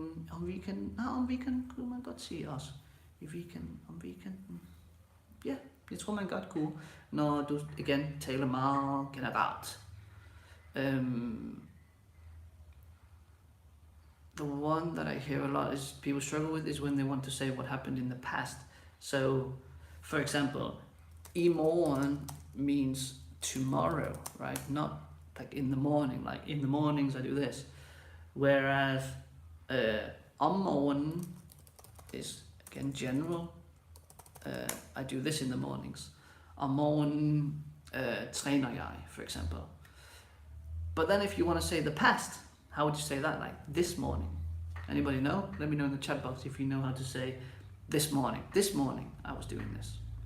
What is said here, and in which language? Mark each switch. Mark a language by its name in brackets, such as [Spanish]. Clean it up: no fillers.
[Danish] Om weekend kunne man godt sige også. Om weekenden. Ja, jeg tror man godt kunne, når du igen taler meget generelt. [English] The one that I hear a lot is people struggle with is when they want to say what happened in the past. So, for example, i morgen means tomorrow, right? Not like in the morning, like in the mornings I do this. Whereas [Danish] Om morgenen [English] is again general. I do this in the mornings. [Danish] Om morgenen træner jeg, [English] for example. But then if you want to say the past, how would you say that? Like this morning. Anybody know? Let me know in the chat box if you know how to say this morning. This morning I was doing this.